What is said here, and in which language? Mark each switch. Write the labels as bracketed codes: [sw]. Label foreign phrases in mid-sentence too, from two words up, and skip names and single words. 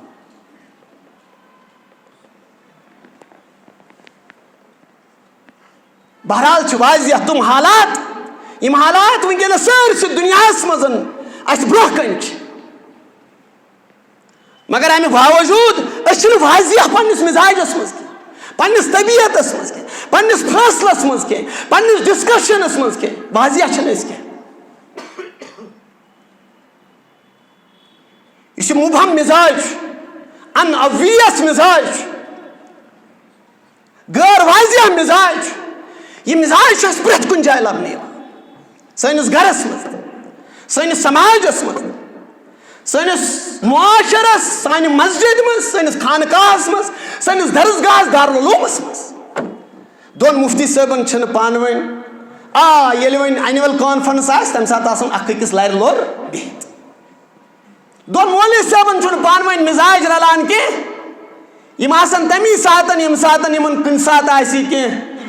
[ks] بہرحال چھِ واضح تِم حالات یِم حالات وٕنکیٚنس سٲرسٕے دُنیاہس منٛز اَسہِ برونٛہہ کَنہِ چھِ مگر امہِ باوجوٗد أسۍ چھِنہٕ واضح پننس مزاجس منٛز کینٛہہ پننس طبیعتس منٛز کینٛہہ پننس فٲصلس منٛز کینٛہہ پننس ڈسکشنس منٛز کینٛہہ واضح چھِنہٕ أسۍ کینٛہہ یہ چھُ مبہم مزاج ان obvious مزاج غٲر واضح مزاج یہ مزاج چھُ اَسہِ پرٛٮ۪تھ کُنہِ جایہِ لبنہٕ یِوان سٲنِس گرس منٛز سٲنِس سماجس منٛز سٲنِس معاشرس سانہِ مسجد منٛز سٲنِس خانقاہس منٛز سٲنِس درسگاہس دارالعلوٗمس منٛز دۄن مفتی صٲبن چھِنہٕ پانہٕ ؤنۍ ییٚلہِ وۄنۍ اینوَل کانفرنس آسہِ تمہِ ساتہٕ آسان اکھ أکِس لرِ لور بِہِتھ دۄن مولوی صٲبن چھُنہٕ پانہٕ ؤنۍ مزاج رلان کینٛہہ یِم آسان تمی ساتہٕ ییٚمہِ ساتہٕ یِمن کُنہِ ساتہٕ آسہِ کینٛہہ